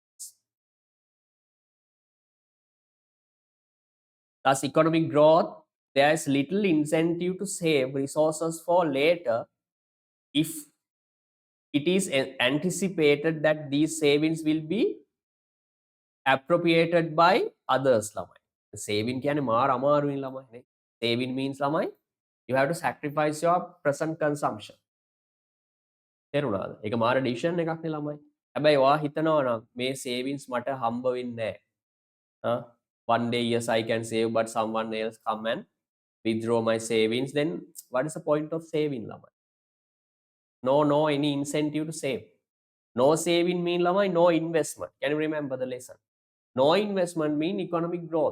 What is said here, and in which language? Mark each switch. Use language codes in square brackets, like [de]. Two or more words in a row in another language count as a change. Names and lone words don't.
[en] Thus, economic growth, there is little incentive to save resources for later if it is anticipated that these savings will be appropriated by others ළමයි. [si] Saving කියන්නේ මාර අමාරුයි ළමයි නේ. [en] Saving means ළමයි you have to sacrifice your present consumption. [si] තේරුණාද? ඒක මාර decision එකක් නේ ළමයි. හැබැයි ඔයා හිතනවා නම් මේ savings මට හම්බ වෙන්නේ නැහැ. [en] One day yes I can save but someone else come and withdraw my savings, then what is the point of saving ළමයි? No any incentive to save. No saving mean ළමයි no investment. Can you remember the lesson? No investment mean economic growth.